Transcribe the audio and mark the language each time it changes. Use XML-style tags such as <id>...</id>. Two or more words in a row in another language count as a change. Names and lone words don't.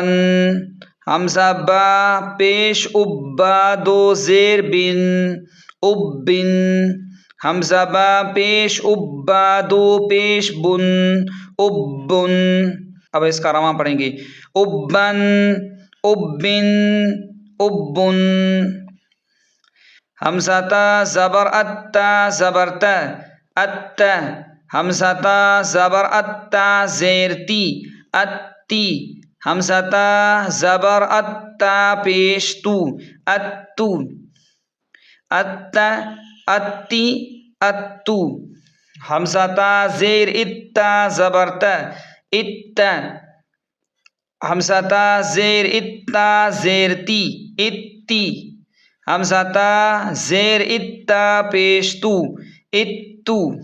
<ur>حمزہ با پیش اب، با دو زیر بن، اب بن۔ حمزہ با پیش اب، با دو پیش بن، اب بن۔ اب اس کا رواں پڑھیں گے۔ اب بن، اب بن، اب بن۔ حمزہ تا زبر اتا، زبر تا، اتا۔ حمزہ تا زبر اتا زیر تی، ات اتی حمزہ تا زبر اتا پیش تو اتو اتا اتی اتو حمزہ تا زیر اتا زبر تا اتا حمزہ تا زیر اتا زیر تی اتی حمزہ تا زیر اتا پیش تو اتو</ur>